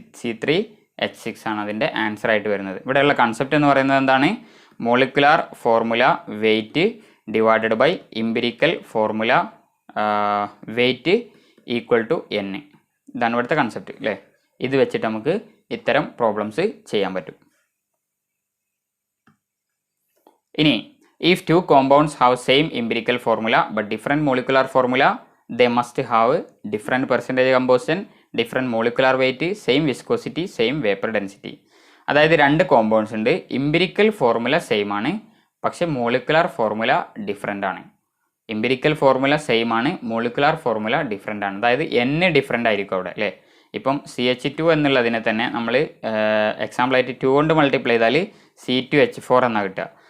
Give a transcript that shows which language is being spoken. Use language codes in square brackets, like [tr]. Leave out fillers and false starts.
[ml] C3H6 ആണ് അതിൻ്റെ answer ആയിട്ട് വരുന്നത്. ഇവിടെയുള്ള കൺസെപ്റ്റ് എന്ന് പറയുന്നത് എന്താണ്, molecular formula wait divided by ഇംപിരിക്കൽ formula wait equal to N. ഇതാണ് ഇവിടുത്തെ കൺസെപ്റ്റ് അല്ലേ. ഇത് വെച്ചിട്ട് നമുക്ക് ഇത്തരം പ്രോബ്ലംസ് ചെയ്യാൻ പറ്റും. ഇനി [en] if two compounds have same empirical formula but different molecular formula, they must have different percentage composition, different molecular weight, same viscosity, same vapor density. [ml] അതായത് 2 കോമ്പൗണ്ട്സ് ഉണ്ട്, ഇംപിരിക്കൽ ഫോർമുല സെയിം ആണ്, പക്ഷെ മോളിക്കുലാർ ഫോർമുല ഡിഫറെൻ്റ് ആണ്. ഇംപിരിക്കൽ formula same ആണ്, molecular formula different ആണ്. അതായത് N different ആയിരിക്കും അവിടെ അല്ലേ. ഇപ്പം CH2 എന്നുള്ളതിനെ തന്നെ നമ്മൾ എക്സാമ്പിളായിട്ട് 2 കൊണ്ട് മൾട്ടിപ്ലൈ ചെയ്താൽ C2H4 എന്നാണ് കിട്ടുക.